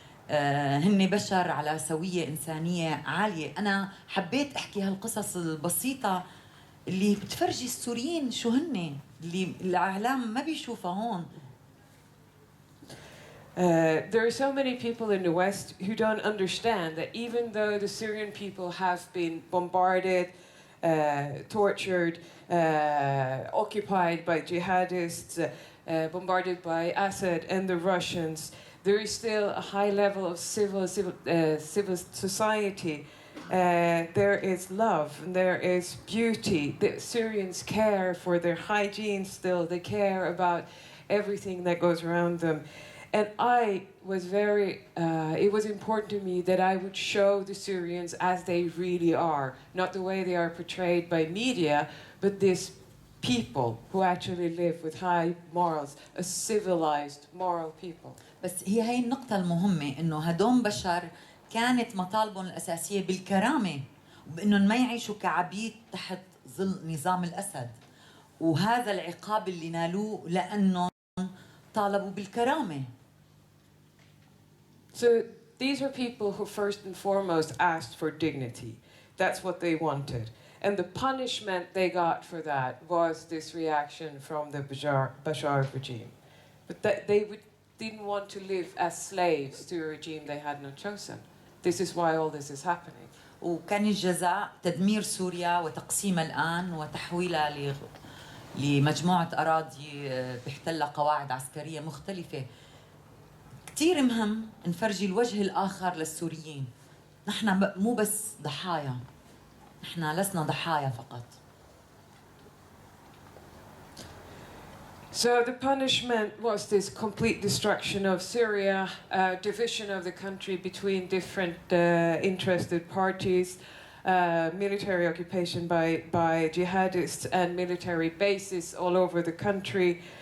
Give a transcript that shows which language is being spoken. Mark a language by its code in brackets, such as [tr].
[ar] هن بشر على سوية إنسانية عالية. أنا حبيت أحكي هالقصص البسيطة اللي بتفرجي السوريين شو هن، اللي الإعلام ما بيشوفها هون. [en] There are so many people in the West who don't understand that even though the Syrian people have been bombarded, tortured, occupied by jihadists, bombarded by Assad and the Russians, there is still a high level of civil society. There is love, and there is beauty. The Syrians care for their hygiene still. They care about everything that goes around them. And I was it was important to me that I would show the Syrians as they really are, not the way they are portrayed by media, but this people who actually live with high morals, a civilized, moral people. [ar] بس هي النقطة المهمة، إنه هدول بشر كانت مطالبهم الأساسية بالكرامة، وبإنهم ما يعيشوا كعبيد تحت ظل نظام الأسد، وهذا العقاب اللي نالوه لأنهم طالبوا بالكرامة. [en] So these are people who first and foremost asked for dignity. That's what they wanted. And the punishment they got for that was this reaction from the Bashar regime. But didn't want to live as slaves to a regime they had not chosen. This is why all this is happening. [ar] وكان الجزاء تدمير سوريا وتقسيمها الآن وتحويلها لمجموعة أراضي بيحتلها قواعد عسكرية مختلفة. كتير مهم نفرجي الوجه الآخر للسوريين. نحن مو بس ضحايا، نحن لسنا ضحايا فقط. [en] So the punishment was this complete destruction of Syria, division of the country between different interested parties, military occupation by jihadists and military bases all over the country.